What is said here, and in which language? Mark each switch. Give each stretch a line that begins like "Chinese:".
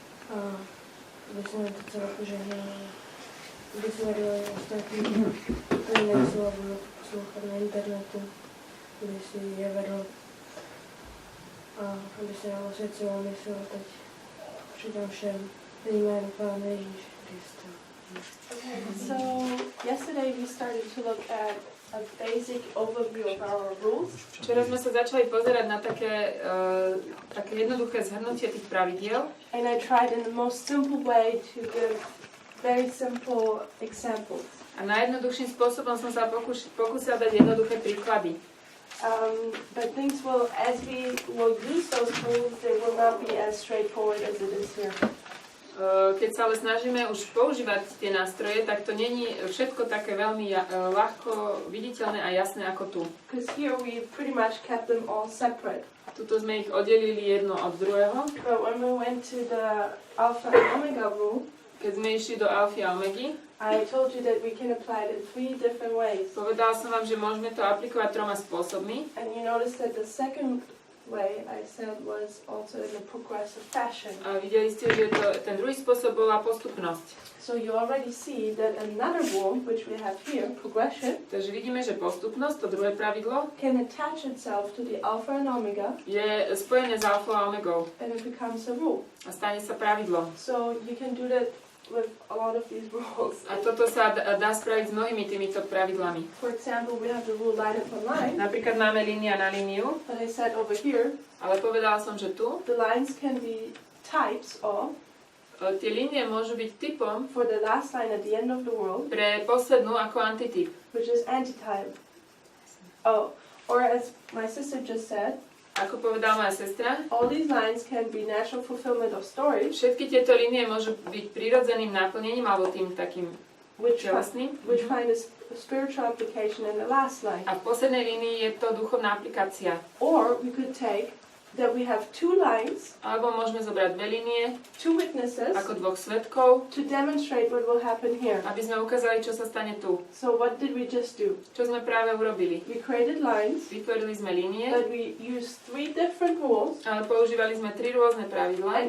Czech: A aby se nám to celé požehnal. Aby si vedl i ostatní, kteří nejsou a budou poslouchat na internetu. Aby si je vedl a aby se nám osvěcoval mysl teď přidám všem jménu Pána Ježíše Krista.
English: So yesterday we started to look at a basic overview of our rules.
Slovak: Včera sme sa začali pozerať na také jednoduché zhrnutie tých pravidiel.
English: And I tried in the most simple way to give very simple examples.
Slovak: A najjednoduchším spôsobom som sa pokúsil dať jednoduché príklady.
English: But things will, as we will use those rules, they will not be as straightforward as it is here.
Slovak: Keď sa ale snažíme už používať tie nástroje, tak to není všetko také veľmi ľahko viditeľné a jasné ako tu.
English: Because here we pretty much kept them all separate.
Slovak: Tuto sme ich oddelili jedno od druhého.
English: But when we went to the alpha and omega rule,
Slovak: keď sme išli do alfy a omegy,
English: I told you that we can apply it in 3 different ways.
Slovak: Povedal som vám, že môžeme to aplikovať 3 spôsobmi.
English: And you notice that the second way I said was also in a progressive fashion.
Slovak: A videli ste, že ten druhý spôsob bola postupnosť.
English: So you already see that another rule, which we have here, progression,
Slovak: takže vidíme, že postupnosť, to druhé pravidlo,
English: can attach itself to the alpha and omega,
Slovak: je spojené s alfou a omegou.
English: and it becomes a rule.
Slovak: A stane sa pravidlom.
English: So you can do that with a lot of these rules.
Slovak: A toto sa dá spraviť s mnohými týmito pravidlami.
English: For example, we have the rule line upon line.
Slovak: Napríklad máme línia na líniu,
English: But I said over here,
Slovak: ale povedala som, že tu
English: the lines can be types of,
Slovak: tie línie môžu byť typom
English: for the last line at the end of the world,
Slovak: pre poslednú ako antityp.
English: which is antitype. Oh, or as my sister just said,
Slovak: Ako povedala moja sestra,
English: all these lines can be natural fulfillment of stories,
Slovak: všetky tieto línie môžu byť prirodzeným náplnením alebo tým takým telesným.
English: which find a spiritual application in the last line.
Slovak: A v poslednej línii je to duchovná aplikácia.
English: Or we could take that we have 2 lines,
Slovak: Alebo môžeme zobrať 2 línie
English: 2 witnesses,
Slovak: ako 2 svedkov,
English: to demonstrate what will happen here.
Slovak: aby sme ukázali, čo sa stane tu.
English: So what did we just do?
Slovak: Čo sme práve urobili?
English: We created lines,
Slovak: Vytvorili sme línie,
English: but we used 3 different rules
Slovak: ale používali sme 3 rôzne pravidlá